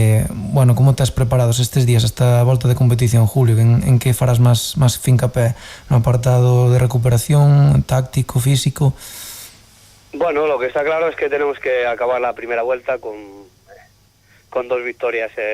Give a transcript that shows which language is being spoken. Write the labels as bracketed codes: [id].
[gl] Bueno, como estás preparados estes días esta volta de competición, Julio? En que farás máis fincapé? No apartado de recuperación, táctico, físico? [es] Bueno, lo que está claro es que tenemos que acabar la primera vuelta con 2 victorias